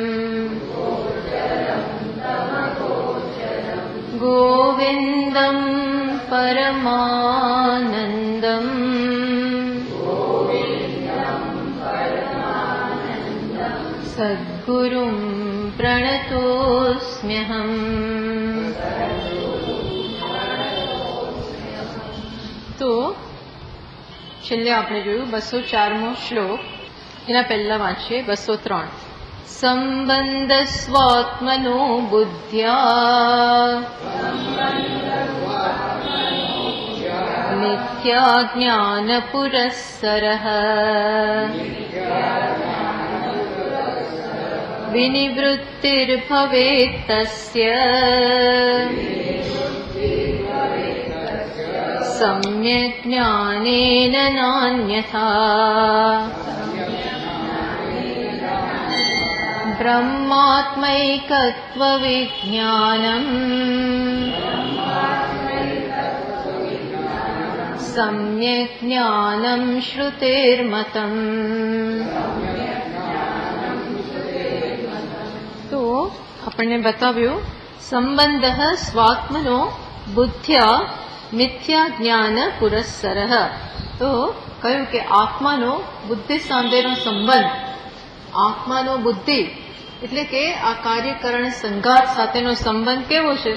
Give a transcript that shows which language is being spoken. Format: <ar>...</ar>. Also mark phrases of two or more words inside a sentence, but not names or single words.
<sa>गोविन्दं परमानन्दम् सद्गुरुं प्रणतोऽस्म्यहम्।</sa> <gu>तो છેલ્લે આપણે જોયું 204મો શ્લોક, એના પહેલા વાંચીએ 203.</gu> <sa>સંબંધ સ્વાત્મનો બુદ્ધ્યા મિથ્યા જ્ઞાન પુરસ્સરઃ વિનિવૃત્તિર્ભવેત્તસ્ય सम्यक् ज्ञानेन नान्यथा ब्रह्मात्मैकत्वविज्ञानम् सम्यक् ज्ञानं श्रुतेर्मतम्।</sa> <gu>तो આપણને બતાવ્યું</gu> <sa>સંબંધ સ્વાત્મનો બુદ્ધ્યા મિથ્યા જ્ઞાન પુરસ્સરઃ.</sa> <gu>તો કહ્યું કે આત્માનો બુદ્ધિ સાથેનો સંબંધ, આત્માનો બુદ્ધિ એટલે કે આ કાર્યકરણ સંઘાત સાથેનો સંબંધ કેવો છે?</gu>